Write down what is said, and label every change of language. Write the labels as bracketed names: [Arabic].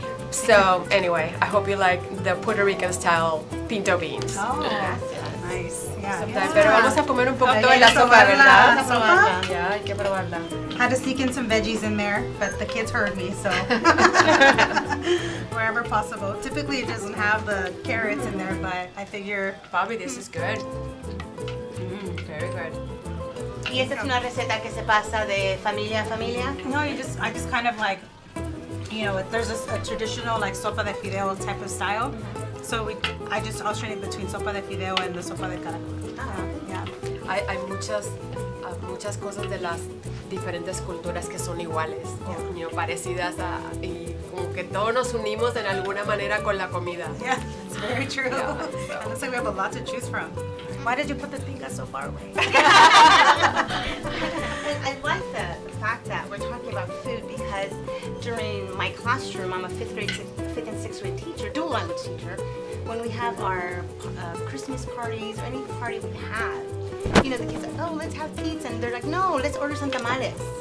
[English] So anyway, I hope you like the Puerto Rican style pinto beans. Oh, nice. Yeah. [Spanish] Pero vamos a comer un poquito de la sopa, ¿verdad? Ya, hay que probarla. [English] Had to sneak in some veggies in there, but the kids heard me, so wherever possible. Typically, it doesn't have the carrots in there, but I figure. Bobby, this is good. Very good. [Spanish] ¿Y esa es una receta que se pasa de familia a familia? [English] No, I just kind of like, you know, there's a traditional like sopa de fideo type of style. So I just alternate between sopa de fideo and the sopa de caracol. Yeah. [Spanish] Hay muchas cosas de las diferentes culturas que son iguales, o, [English] you know, [Spanish] parecidas y como que todos nos unimos en alguna manera con la comida. [English] Yeah, it's very true. Yeah, It looks like we have a lot to choose from. Why did you put the tinga so far away? I like the fact that we're talking about food because during my classroom, I'm a fifth and sixth grade teacher, dual language teacher. When we have our Christmas parties or any party we have, you know, the kids are like, oh, let's have pizza, and they're like, no, let's order some tamales.